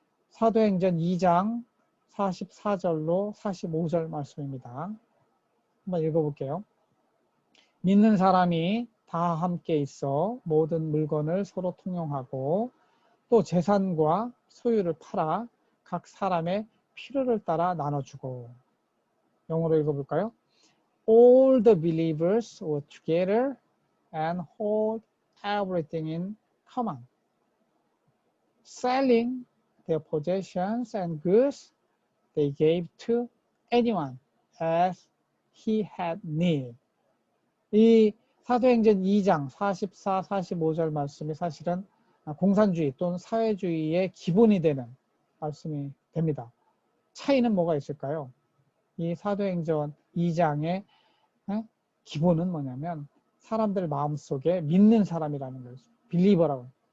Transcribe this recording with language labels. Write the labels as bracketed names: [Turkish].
[Korean] 사도행전 2장 44절로 45절 말씀입니다. 한번 읽어볼게요. 믿는 사람이 다 함께 있어 모든 물건을 서로 통용하고 또 재산과 소유를 팔아 각 사람의 필요를 따라 나눠주고. 영어로 읽어볼까요? [English] All the believers were together and hold everything in common. Selling their possessions and goods, they gave to anyone as he had need. [Korean] 이 사도행전 2장 44, 45절 말씀이 사실은 공산주의 또는 사회주의의 기본이 되는 말씀이 됩니다. 차이는 뭐가 있을까요? 이 사도행전 2장의 기본은 뭐냐면 사람들 마음속에 믿는 사람이라는 거죠. 빌리버라고.